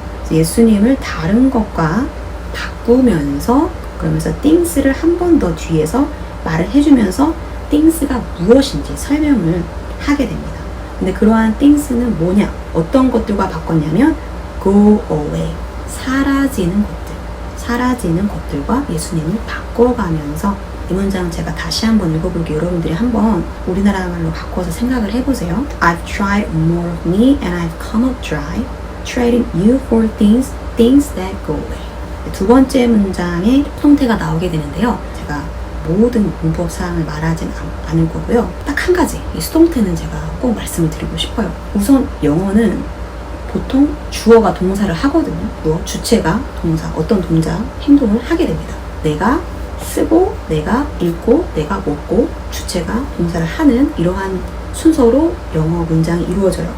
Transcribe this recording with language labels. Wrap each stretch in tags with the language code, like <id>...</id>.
<ko>예수님을 다른 것과 바꾸면서 그러면서 things를 한 번 더 뒤에서 말을 해주면서 things가 무엇인지 설명을 하게 됩니다. 근데 그러한 things는 뭐냐? 어떤 것들과 바꿨냐면</ko> <en>go away.</en> <ko>사라지는 것들. 사라지는 것들과 예수님을 바꿔가면서 이 문장 제가 다시 한번 읽어볼게요. 여러분들이 한번 우리나라 말로 바꿔서 생각을 해보세요.</ko> <en>I've tried more of me and I've come up dry, trading you for things that go away.</en> <ko>두 번째 문장에 수동태가 나오게 되는데요. 제가 모든 문법 사항을 말하진 않을 거고요. 딱 한 가지, 이 수동태는 제가 꼭 말씀을 드리고 싶어요. 우선 영어는 보통 주어가 동사를 하거든요. 주체가 동사, 어떤 동작, 행동을 하게 됩니다. 내가 쓰고, 내가 읽고, 내가 먹고, 주체가 동사를 하는 이러한 순서로 영어 문장이 이루어져요.</ko>